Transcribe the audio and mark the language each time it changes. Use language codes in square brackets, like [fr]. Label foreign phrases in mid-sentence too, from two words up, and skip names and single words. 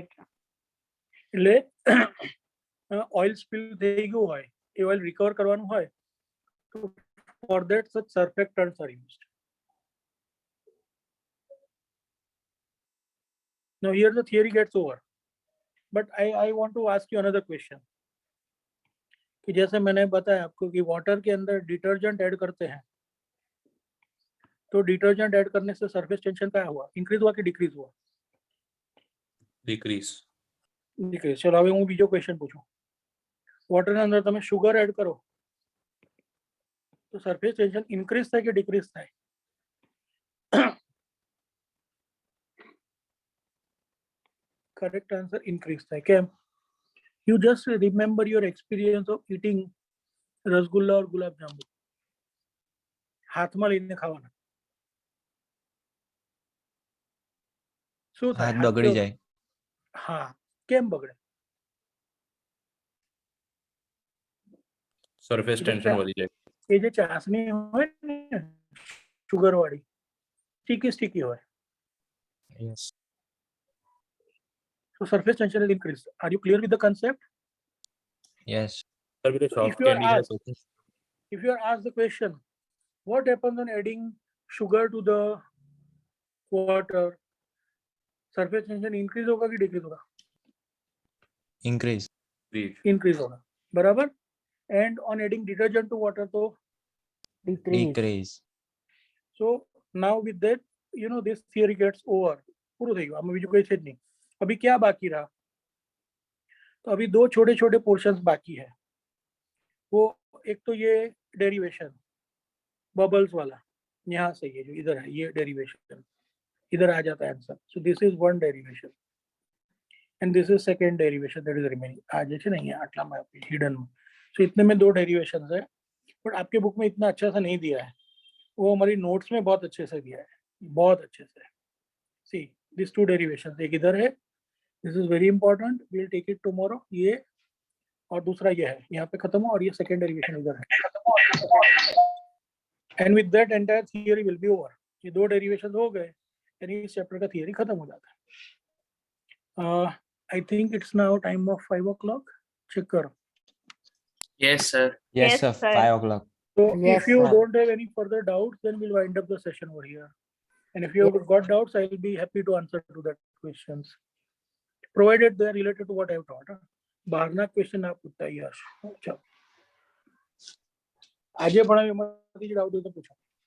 [gu] એટલે [en] oil spill [gu] થઈ ગયું હોય એ [en] oil recover [gu] કરવાનું હોય તો [en] for that such surfactants are used. Now here the theory gets over, but I want to ask you another question. [hi] कि जैसे मैंने बताया आपको कि वाटर के अंदर [en] detergent add [hi] करते हैं तो [en] detergent add [hi] करने से [en] surface tension [hi] क्या हुआ? इंक्रीज हुआ कि डिक्रीज हुआ? [en] Decrease. [gu] डिक्रीज. चलो હવે હું બીજો ક્વેશ્ચન પૂછું. વોટર ના અંદર તમે શુગર એડ કરો તો [en] surface tension increase [gu] થાય કે ડિક્રીઝ થાય? [en] correct answer increase [gu] થાય. કેમ? [en] You just remember your experience of eating રસગુલ્લા or ગુલાબ જાંબુ. [gu] હાથમાં લઈને ખાવાના. શું થાય? હાથ બગડી જાય. હા, કેમ બગડે? [en] Surface tension [gu] વધી જાય. એ જે ચાસણી હોય ને શુગર વાળી [en] sticky sticky [gu] હોય. [en] Yes. So surface tension is increased. Are you clear with the concept? Yes. Sir, with the So soft if you are candy has asked, if you are asked the question, what happens on adding sugar to the water? Surface tension increase [hi] होगा कि decrease होगा? [en] Increase. [hi] Increase होगा. बराबर? [en] And on adding detergent to water तो ડિક્રીઝ. Decrease. so now with that you know this theory gets over. [gu] पूरा થઈ ગયું. આમાં બીજું કઈ છે જ નહીં. [hi] अभी क्या बाकी रहा? तो अभी दो छोटे छोटे पोर्शंस बाकी है. वो एक तो ये [en] derivation bubbles [hi] वाला, यहाँ से ये जो इधर है ये डेरिवेशन इधर आ जाता है आंसर. [en] so this is one derivation and this is second derivation that is remaining. [hi] आ जाए [gu] છે ને અહીંયા આટલામાં [hi] हिडन में. सो इतने में दो डेरिवेशंस है, बट आपके बुक में इतना अच्छा सा नहीं दिया है. वो हमारी नोट्स में बहुत अच्छे से दिया है, बहुत अच्छे से. [en] see this two derivations, [hi] एक इधर है, [en] this is very important, we will take it tomorrow. [hi] ये और दूसरा ये है, यहाँ पे खत्म हो और ये [en] second derivation [hi] इधर है. [en] and with that entire theory will be over. [hi] ये दो डेरिवेशन हो गए यानी इस चैप्टर का थियरी खत्म हो जाता है. [en] I think it's now time of 5 o'clock. [hi] चेक करो. [en] Yes, sir. Yes, Yes, sir. sir. 5 o'clock. So Yes, if you sir. don't have any further doubts, then we'll wind up the session over here. And if you have got doubts, I will be happy to answer to that questions, provided they are related to what I have taught. [hi] बाहर ना क्वेश्चन आप पूछता ही यार. [gu] चलो આજે ભણાવ્યું એમાંથી જ ડાઉટ હોય તો પૂછો.